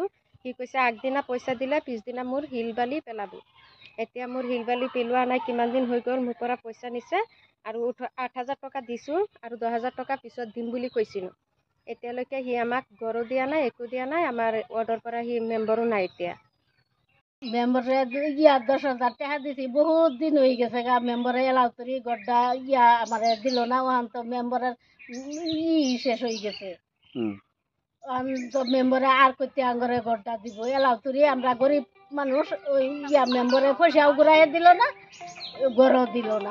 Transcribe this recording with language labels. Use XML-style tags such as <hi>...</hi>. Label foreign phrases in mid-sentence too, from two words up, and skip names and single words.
<as>সি কৈছে আগদিনা পইচা দিলে পিছদিনা মোৰ শিল বালি পেলাব। এতিয়া মোৰ শিল বালি পেলোৱা নাই, কিমান দিন হৈ গ'ল। মোৰ পৰা পইচা নিছে আৰু 8,000 টকা দিছোঁ আৰু 10,000 টকা পিছত দিম বুলি কৈছিলোঁ। এতিয়ালৈকে সি আমাক ঘৰো দিয়া নাই, একো দিয়া নাই। আমাৰ ৱাৰ্ডৰ পৰা সি মেম্বাৰো নাই। এতিয়া</as> <bn>মেম্বারে 10,000 টাকা দিছি, বহুত দিন হয়ে গেছে গা। মেম্বারে এলাও করি গড্ডা আমার দিল না, ওখান তো মেম্বারের শেষ হয়ে গেছে। তো মেম্বারে আর করতে আঙ্গরে গড্ডা দিব এলাও করি। আমরা গরিব মানুষ, ওই মেম্বারে পয়সাও ঘুরাই দিল না, গড়ও দিল না।</bn>